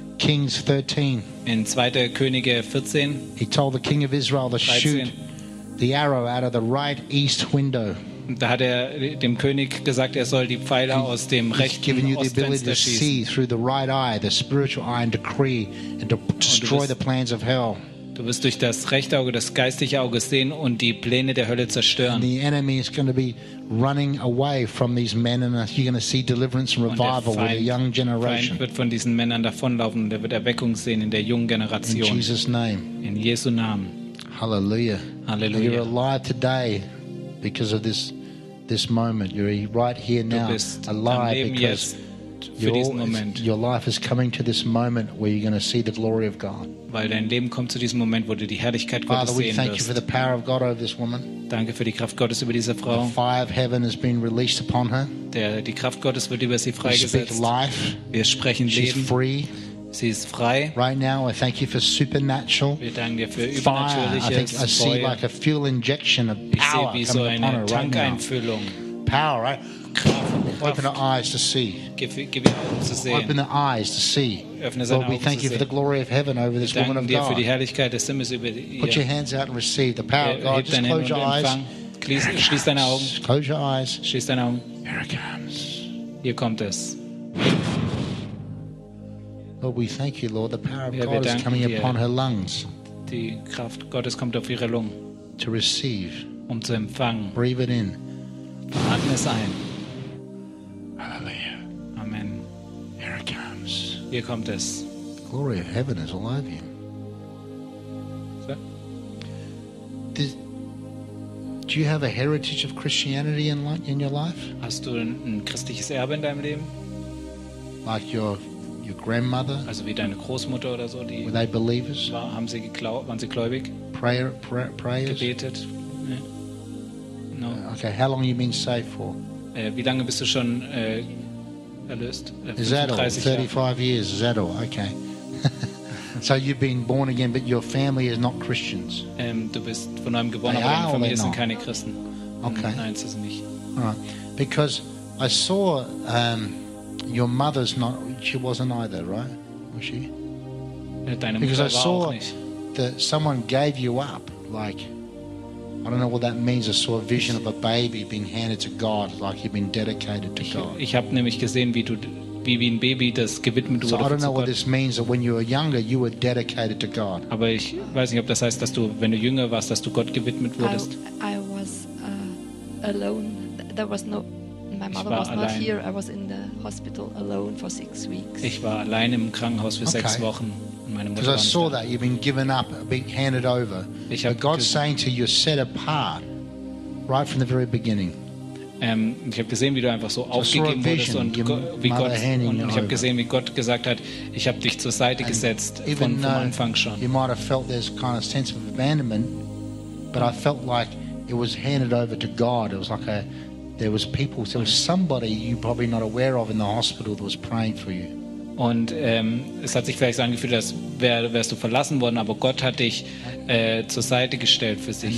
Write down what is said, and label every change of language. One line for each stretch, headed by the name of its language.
English: Kings 13.
German: In 2. Könige 14.
English: He told the king of Israel to shoot the arrow out of the right east window.
German: Da hat er dem König gesagt, er soll die Pfeile aus dem rechten Ostfenster schießen. Du wirst durch das rechte Auge, das geistige Auge sehen und die Pläne der Hölle zerstören.
English: The enemy is going to be running away from these men, and you're going to see deliverance and revival with a young generation.
German: Der Feind wird von diesen Männern davonlaufen, der wird Erweckung sehen in der jungen Generation.
English: In Jesus' name.
German: In Jesu Namen. Hallelujah. Hallelujah.
English: You're alive today because of this moment. You're right here now, alive because your life is coming to this moment where you're going to see the glory of God.
German: Weil dein Leben kommt zu diesem Moment, wo du die Herrlichkeit Gottes wirst.
English: Father, we thank you for the power of God over this woman.
German: Danke für die Kraft Gottes über diese Frau.
English: The fire of heaven has been released upon her.
German: Die Kraft Gottes wird über sie freigesetzt. Wir sprechen Leben.
English: She's free.
German: Sie ist frei.
English: Right now, I thank you for supernatural.
German: Wir danken dir für übernatürliches Feuer.
English: I see like a fuel injection of power.
German: Ich sehe wie so eine Tankeinfüllung.
English: Power, right?
German: Kraft.
English: Open her eyes to see. Give open her eyes to see. Lord, we thank you for the glory of heaven over this woman of God.
German: Für die Herrlichkeit des Himmels über ihr.
English: Put your hands out and receive the power of God. Just close your eyes.
German: Schließ deine Augen.
English: Close your eyes.
German: Schließ deine Augen.
English: Here it comes.
German: Hier kommt es.
English: Lord, we thank you, Lord. The power of God is coming upon her lungs.
German: Die Kraft Gottes kommt auf ihre Lungen.
English: To receive.
German: Um zu empfangen.
English: Breathe it in.
German: Atme es ein. Hallelujah. Amen.
English: Here it comes.
German: Hier kommt es.
English: Glory of heaven is alive here. So? Do you have a heritage of Christianity in your life?
German: Hast du ein christliches Erbe in deinem Leben?
English: Like your grandmother?
German: Also wie deine Großmutter oder so?
English: Were they believers?
German: Haben sie geglaubt? Waren sie gläubig?
English: Prayers?
German: Gebetet?
English: No. Okay. How long have you been saved for?
German: Wie lange bist du schon erlöst?
English: Is that all? 35 years. Is that all? Okay. So you've been born again, but your family is not Christians.
German: Du bist von neuem geboren, aber deine Familie sind keine Christen.
English: Okay.
German: Nein, sie sind nicht.
English: All right. Because I saw your mother's not. She wasn't either, right? Was she?
German: Deine Mutter
English: because
German: war
English: I saw
German: auch nicht.
English: That someone gave you up, like. I don't know what that means. I saw a vision of a baby being handed to God, like he'd been dedicated to God.
German: Ich habe nämlich gesehen, wie du wie ein Baby das gewidmet wurde.
English: So I don't know what this means, that when you were younger, you were dedicated to God.
German: Aber ich weiß nicht, ob das heißt, dass du, wenn du jünger warst, dass du Gott gewidmet wurdest.
English: I was alone. There was no. My mother was not here. I was in the hospital alone for 6 weeks.
German: Ich war allein im Krankenhaus für 6 Wochen.
English: Because I saw that you've been given up, being handed over. But God's saying to you, set apart, right from the very beginning.
German: Ich habe gesehen, wie du einfach so aufgegeben wurdest und wie Gott, und ich habe gesehen, wie Gott gesagt hat, ich habe dich zur Seite gesetzt von Anfang schon.
English: You might have felt there's kind of sense of abandonment, but I felt like it was handed over to God. It was like there was people, there was somebody you probably not aware of in the hospital that was praying for you.
German: Und es hat sich vielleicht so angefühlt, als wärst du verlassen worden, aber Gott hat dich zur Seite gestellt für sich.